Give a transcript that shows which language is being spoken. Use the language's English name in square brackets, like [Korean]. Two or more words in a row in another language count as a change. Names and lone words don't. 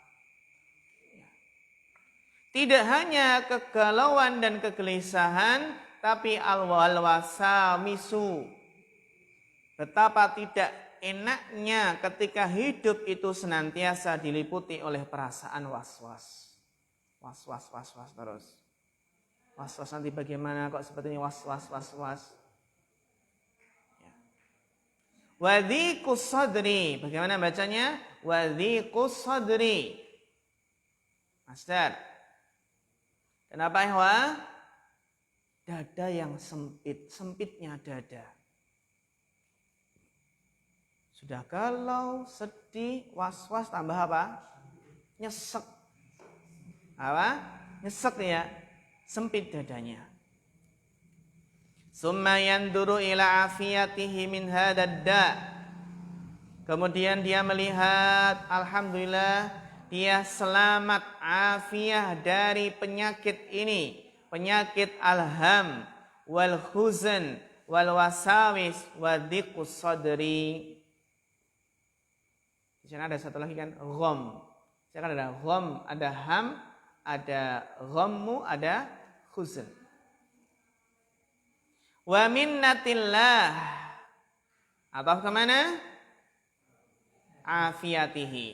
[Indonesian] Tidak hanya kegalauan dan kegelisahan, tapi al-wasamisu. Betapa tidak enaknya ketika hidup itu senantiasa diliputi oleh perasaan was-was. Was-was terus. Was-was nanti bagaimana kok seperti ini, was-was. [Arabic] وضيق الصدر. [Indonesian] Bagaimana bacanya? [Arabic] وضيق الصدر. [Indonesian] Master. Kenapa ya? Dada yang sempit. Sempitnya dada. Sudah galau, sedih, was-was, tambah apa? Nyesek. Apa? Nyesek ya. Sempit dadanya. [Arabic] ثم ينظر إلى عافيته من هذا. [Indonesian] Kemudian dia melihat, alhamdulillah, dia selamat afiah dari penyakit ini. [Arabic] Penyakit الهم والحزن والوساوس وضيق الصدر. [Indonesian] Di sana ada satu lagi kan, gham. Saya kan ada gham, ada ham, ada ghammu, ada huzn. [Arabic] ومنة الله. [Indonesian] Atau kemana? Afiyatihi.